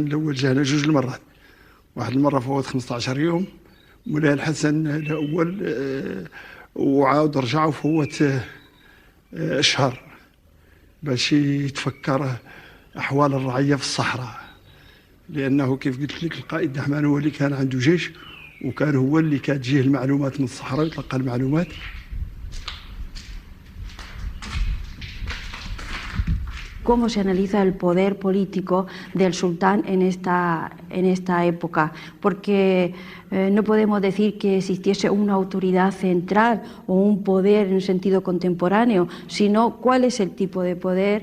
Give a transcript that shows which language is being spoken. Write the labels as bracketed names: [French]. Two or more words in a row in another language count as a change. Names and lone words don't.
[Arabic] الأول جانا 2 المرات، واحد المرة فوت 15 يوم مولاي الحسن الأول وعاود رجع وفوت شهر باش يتفكر أحوال الرعية في الصحراء، لأنه كيف قلت لك القائد دحمان هو اللي كان عنده جيش، وكان هو اللي كتجيه المعلومات من الصحراء ويتلقى المعلومات. [Spanish] Cómo se analiza el poder político del sultán en esta época, porque no podemos decir que existiese una autoridad central o un poder en el sentido contemporáneo, sino cuál es el tipo de poder.